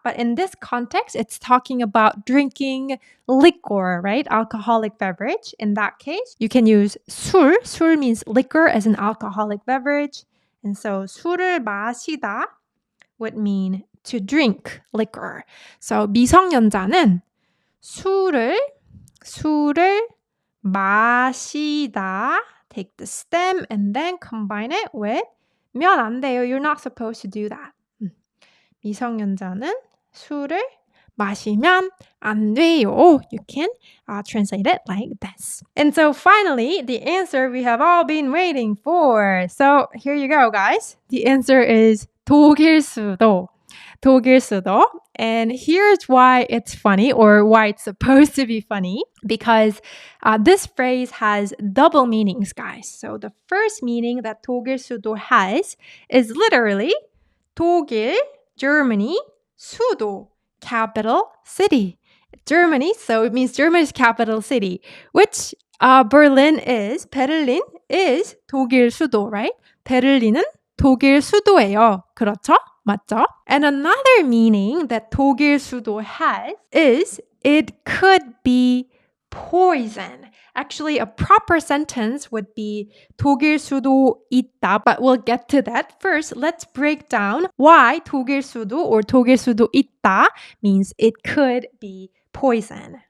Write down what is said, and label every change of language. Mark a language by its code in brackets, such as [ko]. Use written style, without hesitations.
[en] But in this context, it's talking about drinking liquor, right? Alcoholic beverage. In that case, you can use 술. 술 means liquor as an alcoholic beverage. And so [ko] 술을 마시다 [en] would mean to drink liquor. [ko] So 미성년자는 술을 마시다. [en] Take the stem and then combine it with 면 안 돼요. You're not supposed to do that. [ko] 미성년자는 술을 마시면 안 돼요. [en] You can translate it like this. And so finally, the answer we have all been waiting for. So here you go, guys. The answer is 독일 수도. [ko] 독일 수도. [en] And here's why it's funny, or why it's supposed to be funny, because this phrase has double meanings, guys. So the first meaning that 독일 수도 has is literally 독일, Germany, 수도, capital city. Germany, so it means Germany's capital city, which Berlin is 독일 수도, right? [ko] 베를린은 독일 수도예요. 그렇죠? 맞죠? [en] And another meaning that 독일 수도 has is it could be poison. Actually, a proper sentence would be [ko] 독일 수도 있다, [en] but we'll get to that. First, let's break down why 독일 수도 or 독일 수도 있다 means it could be poison.